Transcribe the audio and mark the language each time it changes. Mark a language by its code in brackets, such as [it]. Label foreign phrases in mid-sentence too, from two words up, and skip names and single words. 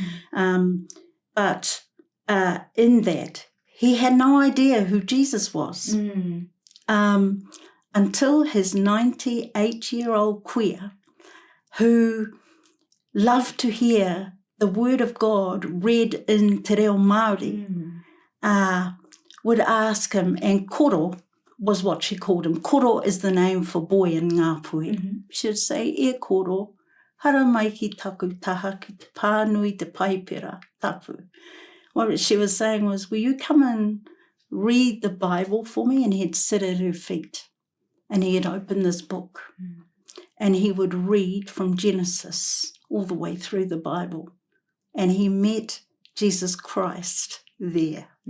[en] But in that, he had no idea who Jesus was until his 98-year-old queer, who loved to hear the word of God read in [mi] Te Ao Māori, [en] would ask him, and koro was what she called him. Koro is the name for boy in Ngāpuhi. She would say, [mi] e koro, hara mai ki taku taha ki te pānui te paipera tapu. [en] What she was saying was, will you come and read the Bible for me? And he'd sit at her feet, and he'd open this book, and he would read from Genesis all the way through the Bible. And he met Jesus Christ there.